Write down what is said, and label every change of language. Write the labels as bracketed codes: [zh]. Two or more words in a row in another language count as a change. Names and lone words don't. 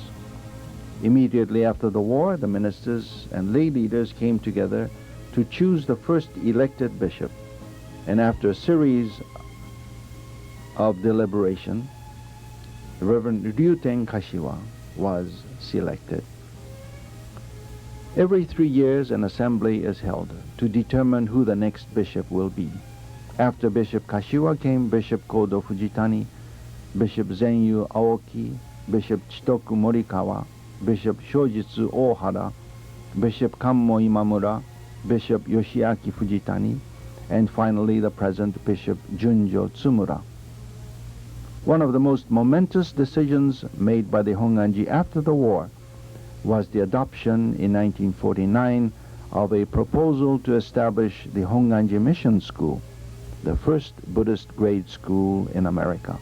[en] Immediately after the war, the ministers and lay leaders came together to choose the first elected bishop, and after a series of deliberation, the Reverend Ryuten Kashiwa was selected. Every 3 years, an assembly is held to determine who the next bishop will be. After Bishop Kashiwa came Bishop Kodo Fujitani, Bishop Zenyu Aoki, Bishop Chitoku Morikawa, Bishop Shojitsu Ohara, Bishop Kammo Imamura, Bishop Yoshiaki Fujitani, and finally the present Bishop Junjo Tsumura. One of the most momentous decisions made by the Hongwanji after the war was the adoption in 1949 of a proposal to establish the Hongwanji Mission School, the first Buddhist grade school in America.